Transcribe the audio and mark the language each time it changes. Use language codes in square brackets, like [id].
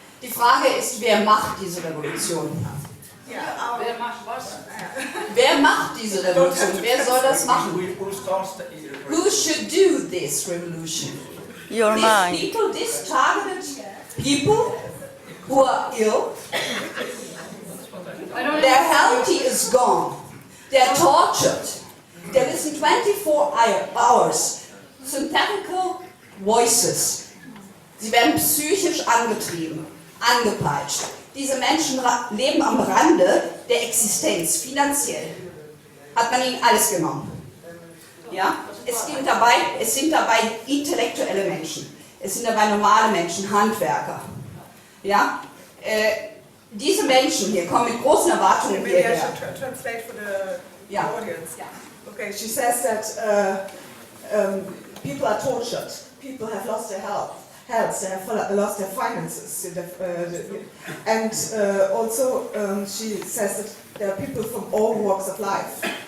[de] Die Frage ist, wer macht diese Revolution? Wer macht was? Wer macht diese Revolution? Wer soll das machen? [en] Who should do this revolution? Your These mind. people, these targeted people who are ill, their health is gone. They're tortured. There is in 24 hours synthetical voices. [de] Sie werden psychisch angetrieben, angepeitscht. Diese Menschen leben am Rande der Existenz, finanziell. Hat man ihnen alles genommen. Ja? Es sind dabei intellektuelle Menschen. Es sind dabei normale Menschen, Handwerker. Ja? Diese Menschen hier kommen mit großen Erwartungen [en] Maybe I [de] hierher. [en] should translate for the Yeah. audience. Okay, she says that people are tortured, people have lost their health, they have lost their finances, and also she says that there are people from all walks of life.